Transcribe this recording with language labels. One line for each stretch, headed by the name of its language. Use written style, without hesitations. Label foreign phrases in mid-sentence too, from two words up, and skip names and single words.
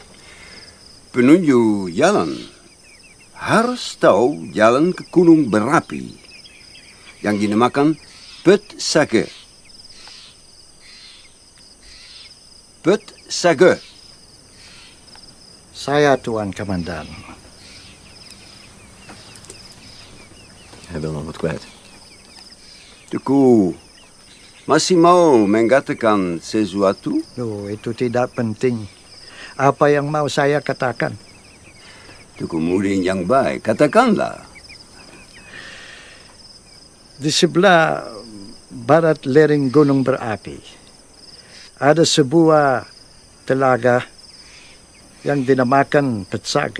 Indonesian: Penunjuk jalan harus tahu jalan ke gunung berapi yang dinamakan Put Sage. Put Sage. Saya Tuan Komandan.
Dutch: Hij wil nog wat kwijt.
Indonesian: Tuku, masih mau mengatakan sesuatu? Oh, itu tidak penting. Apa yang mau saya katakan? Tuku Mudin yang baik, katakanlah. Di sebelah barat lereng gunung berapi ada sebuah telaga yang dinamakan Petsage.